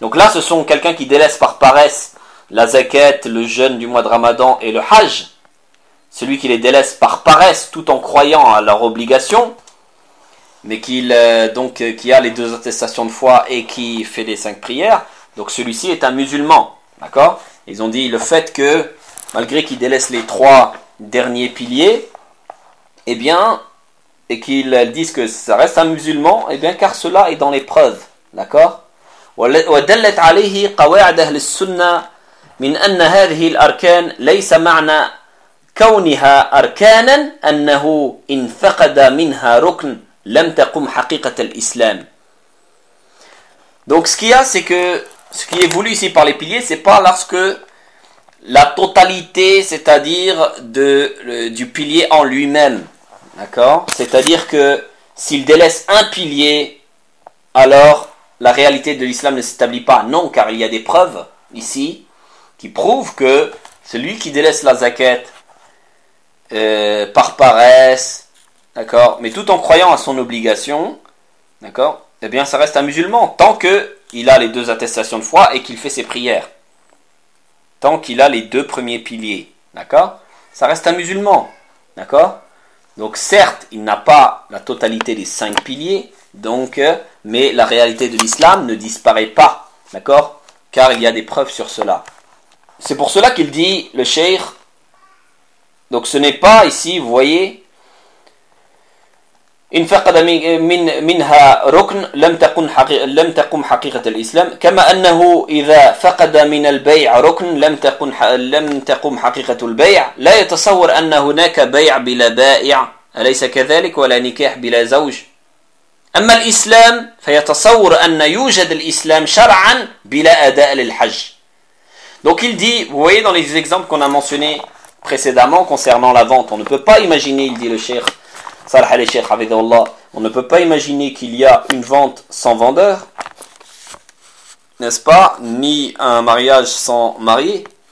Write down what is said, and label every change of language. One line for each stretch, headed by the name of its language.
French: Donc là, ce sont quelqu'un qui délaisse par paresse la zakat, le jeûne du mois de Ramadan et le hajj, celui qui les délaisse par paresse tout en croyant à leur obligation, mais qui a les deux attestations de foi et qui fait les cinq prières, donc celui-ci est un musulman, d'accord ? Ils ont dit le fait que, malgré qu'il délaisse les trois derniers piliers, eh bien, et qu'ils disent que ça reste un musulman, eh bien, car cela est dans les preuves, d'accord ?
Arabic: وَدَلَّتْ عَلَيْهِ قَوَاعْدَ أَهْلِ السُّنَّةِ من أن هذه الأركان ليس معنى كونها أركانا أنه إن فقد منها ركن لم تقم حقيقة الإسلام.
French: Donc ce qu'il y a, c'est que ce qui est voulu ici par les piliers, c'est pas lorsque la totalité, c'est-à-dire du pilier en lui-même, d'accord. C'est-à-dire que s'il délaisse un pilier, alors la réalité de l'islam ne s'établit pas. Non, car il y a des preuves ici qui prouve que celui qui délaisse la zakat par paresse, d'accord, mais tout en croyant à son obligation, d'accord, eh bien ça reste un musulman tant que il a les deux attestations de foi et qu'il fait ses prières. Tant qu'il a les deux premiers piliers, d'accord, ça reste un musulman, d'accord. Donc certes, il n'a pas la totalité des cinq piliers, donc mais la réalité de l'islam ne disparaît pas, d'accord, car il y a des preuves sur cela. C'est pour cela qu'il dit, le cheikh, donc ce n'est pas ici, vous voyez,
Arabic: إن فقد منها ركن لم تقم حقيقة الإسلام كما أنه إذا فقد من البيع ركن لم تقم حقيقة البيع لا يتصور أن هناك بيع بلا بائع أليس كذلك ولا نكاح بلا زوج أما الإسلام فيتصور أن يوجد الإسلام شرعا بلا أداء للحج.
French: Donc il dit, vous voyez dans les exemples qu'on a mentionnés précédemment concernant la vente, on ne peut pas imaginer, il dit le cheikh, Salah al-Sheikh Hafidhahullah, on ne peut pas imaginer qu'il y a une vente sans vendeur, n'est-ce pas, ni un mariage sans marié.